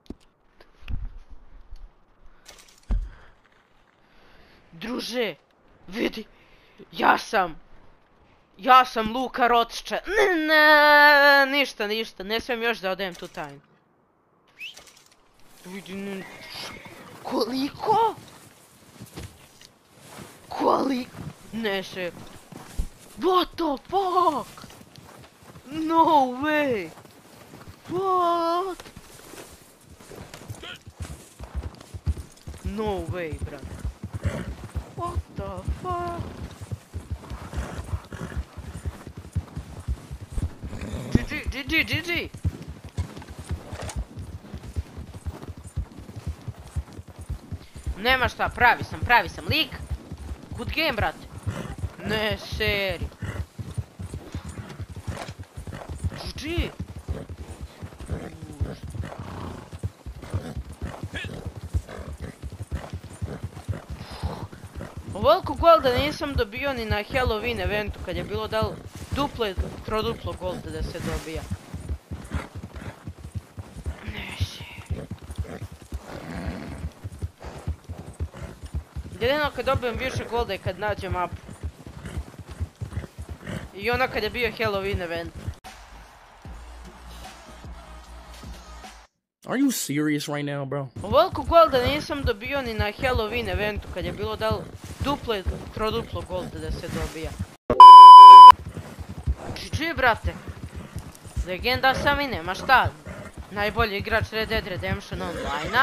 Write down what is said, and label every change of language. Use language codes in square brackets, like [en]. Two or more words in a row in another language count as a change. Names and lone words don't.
[bs] Druže, vidi, ja sam Luka Rothschild. Ne, ništa, ne smijem još da odajem tu tajnu. Vidi, koliko? Ne se... [en] What the fuck? No way! What? No way, brate. What the fuck? GG. [bs] Nema šta, pravi sam lik. [en] Good game, [bs] brate. Ne, seri. GG. Ovoliko golda nisam dobio ni na Halloween eventu kad je bilo dal duplo i troduplo golda da se dobija. Jedino kad dobijem više golda je kad nađem mapu. I ono kad je bio Halloween event. [en] Are you serious right now, bro? [bs] Ovoliko golda nisam dobio ni na Halloween eventu kad je bilo dal duplo i troduplo golda da se dobija. GG, brate. Legenda sam i nema šta. Najbolji igrač Red Dead Redemption Online-a.